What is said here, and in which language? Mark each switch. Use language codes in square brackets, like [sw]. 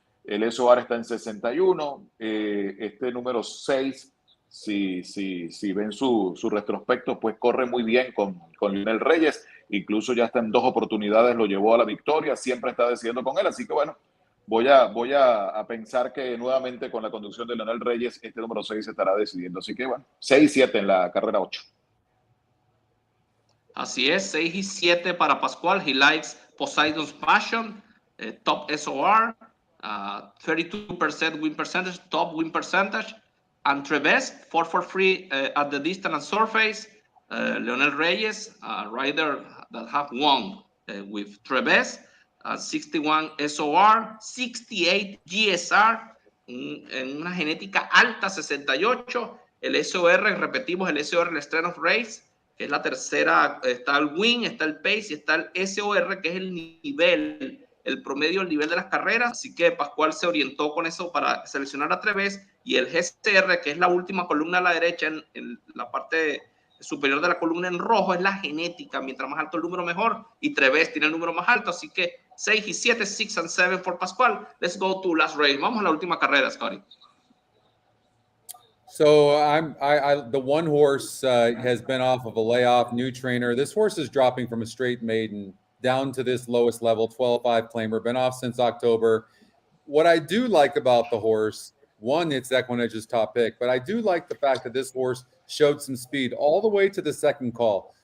[es] El SOR está en 61. Este número 6, si ven su retrospecto, pues corre muy bien con Leonel Reyes. Incluso ya está en 2 oportunidades, lo llevó a la victoria, siempre está decidiendo con él. Así que bueno, voy a pensar que nuevamente con la conducción de Leonel Reyes, este número 6 estará decidiendo. Así que bueno, 6-7 en la carrera 8. Así es, 6 y 7 para Pascual. [en] He likes Poseidon's Passion, top SOR, 32% win percentage, top win percentage. And Treves, 4-for-3 at the distance and surface. Leonel Reyes, rider that have won with Treves, 61 SOR, 68 GSR, [es] en una genética alta, 68. El SOR, repetimos, el SOR, el Strength of Race, que es la tercera. Está el win, está el pace y está el SOR, que es el nivel, el promedio, el nivel de las carreras. Así que Pascual se orientó con eso para seleccionar a Treves, y el GCR, que es la última columna a la derecha, en la parte superior de la columna en rojo, es la genética. Mientras más alto el número, mejor, y Treves tiene el número más alto. Así que 6 y 7, [en] 6 and 7 [es] por Pascual. [en] Let's go to last race. [es] Vamos a la última carrera, Scotty. [en] So the one horse has been off of a layoff, new trainer. This horse is dropping from a straight maiden down to this lowest level, 12-5 claimer, been off since October. What I do like about the horse, one, it's EquinEdge's top pick, but I do like the fact that this horse showed some speed all the way to the second call.